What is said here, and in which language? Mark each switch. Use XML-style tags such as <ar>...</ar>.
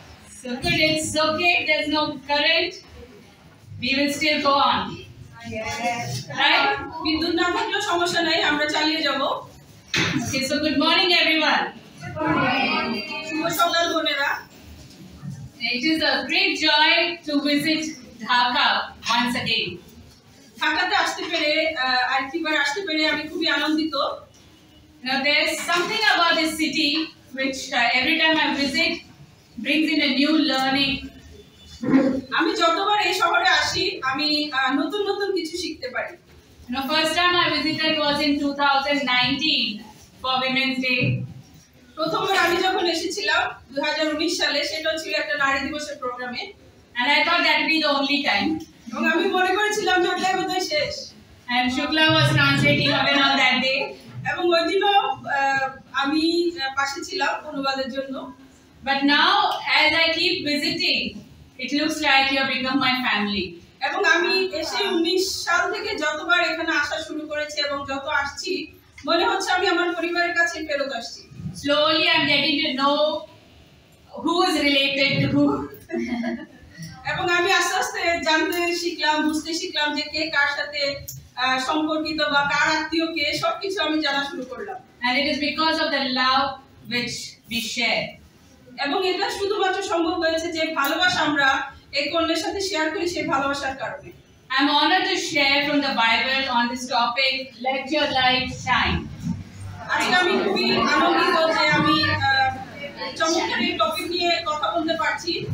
<en>So good, it's okay, there's no current. We will still go on. Right?</en> <bn>বিদ্যুৎ না থাকলেও সমস্যা নাই, আমরা চালিয়ে যাব।</bn> <en>Okay, so good morning everyone.</en> <bn>শুভ সকাল বোনেরা।</bn> <en>It is a great joy to visit Dhaka once again.</en> <bn>ঢাকাতে আসতে পেরে আরেকবার আসতে পেরে আমি খুবই আনন্দিত।</bn> <en>Now there's something about this city which every time I visit brings in a new learning.</en> <bn>আমি যতবার এই শহরে আসি আমি নতুন নতুন কিছু শিখতে পারি।</bn> <en>First time I visited was in 2019 for Women's Day.</en> <bn>প্রথমবার আমি যখন এসেছিলাম 2019 সালে, সেটা ছিল একটা নারী দিবসের প্রোগ্রামে,</bn> <en>and I thought that would be the only time.</en> <bn>এবং আমি মনে করেছিলাম যে ওটাই বোধহয় শেষ।</bn> <en>And Shukla was translating even on that day.</en> <bn>এবং ওই দিনও আমি পাশে ছিলাম অনুবাদের জন্য।</bn> <en>But now as I keep visiting, it looks like you have become my family.</en> <bn>এবং আমি এসে 19 সাল থেকে যতবার এখানে আসা শুরু করেছি এবং যত আসছি মনে হচ্ছে আমি আমার পরিবারের কাছে ফেরত আসছি।</bn> <en>Slowly I'm getting to know who is related to who.</en> <bn>এবং আমি আস্তে আস্তে জানতে শিখলাম, বুঝতে শিখলাম যে কে কার সাথে সম্পর্কিত বা কার আত্মীয় কে, সবকিছু আমি জানা শুরু করলাম।</bn> <en>And it is because of the love which we share.</en> <bn>এবং এটা শুধুমাত্র সম্ভব হয়েছে যে ভালোবাসা আমরা এক অন্যের সাথে শেয়ার করি, সেই ভালোবাসার কারণে।</bn> <en>I'm honored to share from the Bible on this topic, Let Your Light Shine.</en> <bn>আজকে আমি খুবই আনন্দিত যে আমি চমৎকার এই টপিক নিয়ে কথা বলতে পারছি।</bn>